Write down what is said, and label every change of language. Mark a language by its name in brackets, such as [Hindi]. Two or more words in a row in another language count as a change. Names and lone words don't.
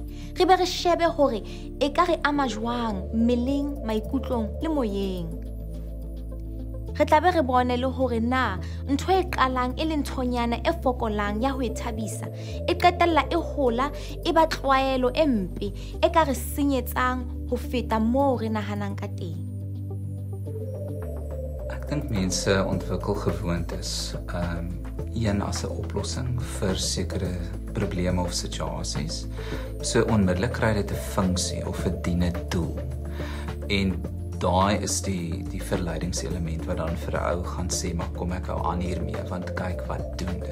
[Southern Sotho] Re be re shebe hore e ka re ama jwang mmeleng, maikutlong le moyeng. Re tla be re bone le hore na ntho e qalang e le nthonyana e fokolang ya ho ithabisa e qetella e hola e ba tlwaelo e mpe e ka re senyetsang ho feta moo re nahanang ka teng. [Afrikaans] Ek dink mense ontwikkel gewoontes een as 'n oplossing vir sekere probleme of situasies. So onmiddellik kry dit 'n funksie of 'n diene doel. En daai is die verleidingselement wat dan vir 'n ou gaan sê, maar kom ek hou aan hiermee want kyk wat doen dit.